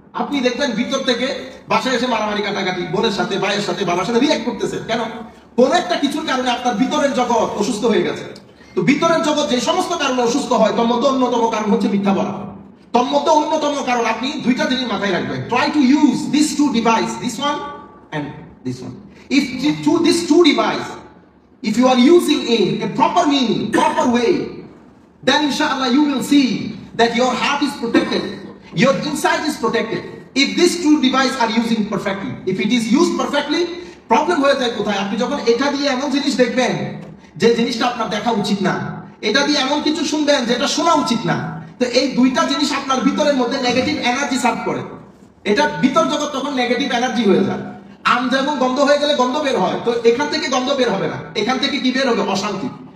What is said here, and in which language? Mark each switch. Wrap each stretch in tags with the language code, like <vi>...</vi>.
<bn>আপনি দেখবেন ভিতর থেকে বাসায় এসে মারামারি কাটাকাটি, বোনের সাথে, ভাইয়ের সাথে, বাবার সাথে রিঅ্যাক্ট করতেছে। কেন? কোন একটা কিছুর কারণে আপনার ভিতরের জগৎ অসুস্থ হয়ে গেছে। তো ভিতরের জগৎ যে সমস্ত কারণে অসুস্থ হয়, তোর মধ্যে অন্যতম কারণ হচ্ছে মিথ্যা বলা। তোর মধ্যে অন্যতম কারণ, আপনি দুইটা জিনিস মাথায় রাখবেন।</bn> <en>Try to use this two device, this one and this one. If these two device, if you are using in a proper meaning, proper way, then inshallah you will see that your heart is protected, your inside is protected. If these two device are using perfectly, if it is used perfectly, problem</en> <bn>হয়ে যায় কোথায়? আপনি যখন এটা দিয়ে এমন জিনিস দেখবেন যে জিনিসটা আপনার দেখা উচিত না, এটা দিয়ে এমন কিছু শুনবেন যেটা শোনা উচিত না, তো এই দুইটা জিনিস আপনার ভিতরের মধ্যে নেগেটিভ এনার্জি সার্ভ করে। এটা ভিতর জগৎ তখন নেগেটিভ এনার্জি হয়ে যায়। আম যেমন গন্ধ হয়ে গেলে গন্ধ বের হয়, তো এখান থেকে গন্ধ বের হবে না, এখান থেকে কি বের হবে? অশান্তি।</bn>